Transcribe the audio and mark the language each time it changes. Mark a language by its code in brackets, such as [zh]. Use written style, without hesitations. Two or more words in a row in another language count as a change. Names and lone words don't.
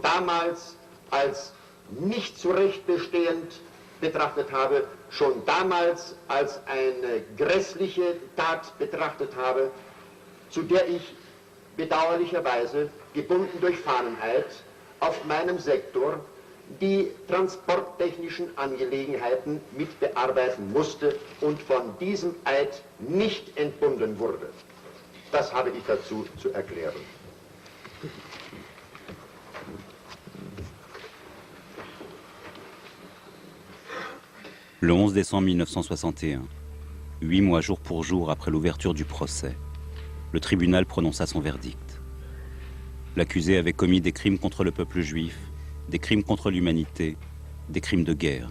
[de] damals als nicht zu Recht bestehend betrachtet habe, schon damals als eine grässliche Tat betrachtet habe, zu der ich bedauerlicherweise, gebunden durch Fahneneid, auf meinem Sektor die transporttechnischen Angelegenheiten mit bearbeiten musste und von diesem Eid nicht entbunden wurde. Das habe ich dazu zu erklären. [fr] Le 11 décembre 1961, 8 mois jour pour jour après l'ouverture du procès, le tribunal prononça son verdict. L'accusé avait commis des crimes contre le peuple juif, des crimes contre l'humanité, des crimes de guerre.